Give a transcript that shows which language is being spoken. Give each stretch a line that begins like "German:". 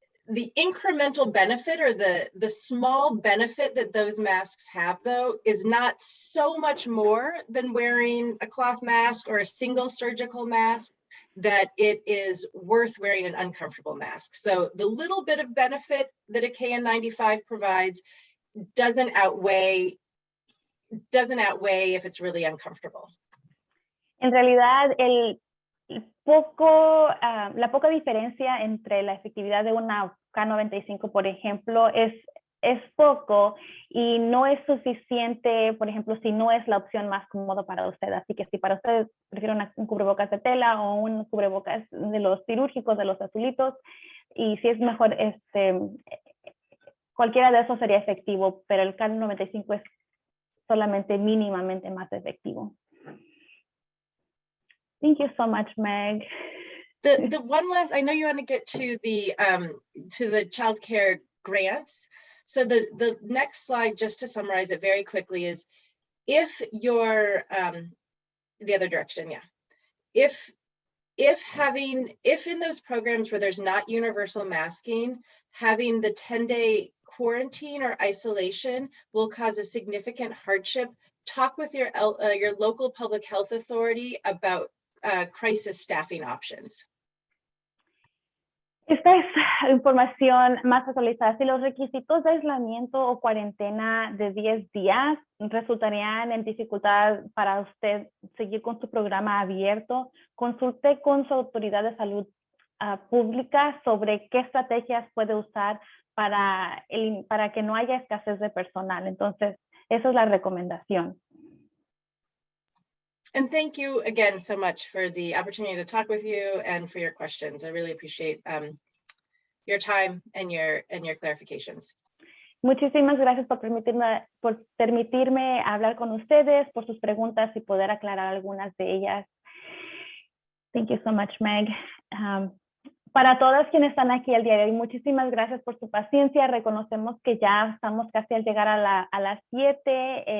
English: The incremental benefit, or the small benefit that those masks have, though, is not so much more than wearing a cloth mask or a single surgical mask that it is worth wearing an uncomfortable mask. So the little bit of benefit that a KN95 provides doesn't outweigh if it's really uncomfortable.
Spanish: En realidad, la poca diferencia entre la efectividad de una K95, por ejemplo, es poco y no es suficiente, por ejemplo, si no es la opción más cómoda para usted. Así que si para usted prefiere un cubrebocas de tela o un cubrebocas de los quirúrgicos, de los azulitos, y si es mejor, cualquiera de esos sería efectivo, pero el K95 es solamente mínimamente más efectivo.
English: Thank you so much, Meg. The one last, I know you want to get to the child care grants. So the next slide, just to summarize it very quickly, is if you're the other direction, yeah. If in those programs where there's not universal masking, having the 10-day quarantine or isolation will cause a significant hardship, talk with your local public health authority about crisis staffing options.
Spanish: Esta es información más actualizada. Si los requisitos de aislamiento o cuarentena de 10 días resultarían en dificultad para usted seguir con su programa abierto, consulte con su autoridad de salud pública sobre qué estrategias puede usar para que no haya escasez de personal. Entonces, esa es la recomendación.
English: And thank you again so much for the opportunity to talk with you and for your questions. I really appreciate your time and your clarifications.
Spanish: Muchísimas gracias por permitirme hablar con ustedes, por sus preguntas y poder aclarar algunas de ellas.
English: Thank you so much, Meg.
Spanish: Para todas quienes están aquí el día de hoy, muchísimas gracias por su paciencia. Reconocemos que ya estamos casi al llegar a las 7.